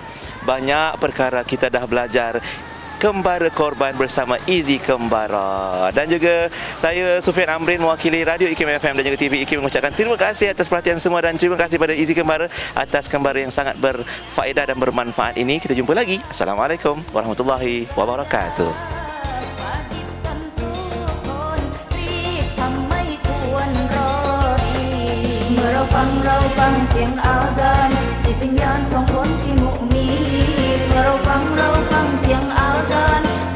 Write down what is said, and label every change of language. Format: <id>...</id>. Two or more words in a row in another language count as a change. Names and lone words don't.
<ms>Banyak perkara kita dah belajar. Kembara Korban bersama Easy Kembara. Dan juga saya Sufian Amrin mewakili Radio IKIM FM dan juga TV IKIM mengucapkan terima kasih atas perhatian semua dan terima kasih pada Easy Kembara atas Kembara yang sangat berfaedah dan bermanfaat ini. Kita jumpa lagi.</ms> <ar>السلام عليكم ورحمة الله وبركاته.</ar> <th>เราฟังเสียงอาซานจิตวิญญาณของคนที่มุมีเมื่อเราฟังเสียงอาซาน</th>